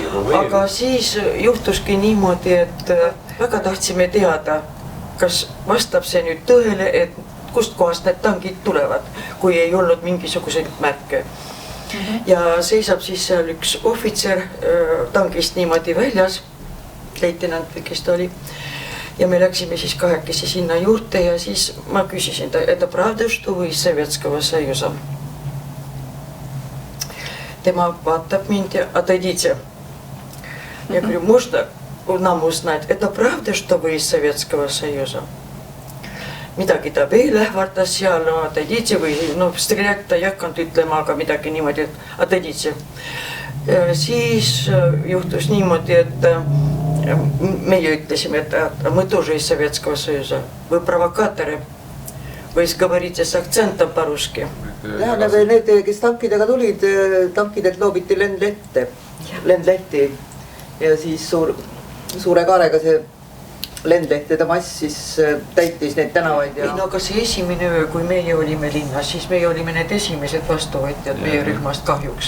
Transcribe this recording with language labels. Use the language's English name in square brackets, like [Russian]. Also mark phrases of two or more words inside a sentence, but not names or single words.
[Estonian] Aga siis juhtuski niimoodi, et väga tahtsime teada, kas vastab see nüüd tõele, et kust kohast need tankid tulevad, kui ei olnud mingisuguseid märke. Ja seisab siis seal üks ohvitser tankist niimoodi väljas, leitenant või kes ta oli. Ja me läksime siis kahekesi sinna juurde ja siis ma küsisin ta, [Russian] это правда, что вы из Советского Союза? [Estonian] Tema vaatab mind ja отойдите. [Russian] Я говорю, можно нам узнать, это правда, что вы из Советского Союза? [Estonian] Midagi ta veel ähvartas seal, отойдите või streljать ta ei hakanud ütlema, aga midagi niimoodi, et отойдите. Siis juhtus niimoodi, et meie ütlesime, et [Russian] мы тоже из Советского Союза. Вы провокаторы, вы говорите с акцентом по-русски. [Estonian] tähendab, need, kes tankidega tulid, tankidelt loobiti lendlehti ja siis suure kaarega see lendlehtede mass siis täitis neid tänavaid ja... Ei, no aga see esimene öö, kui meie olime linnas, siis meie olime need esimesed vastuvõtjad meie rühmast kahjuks.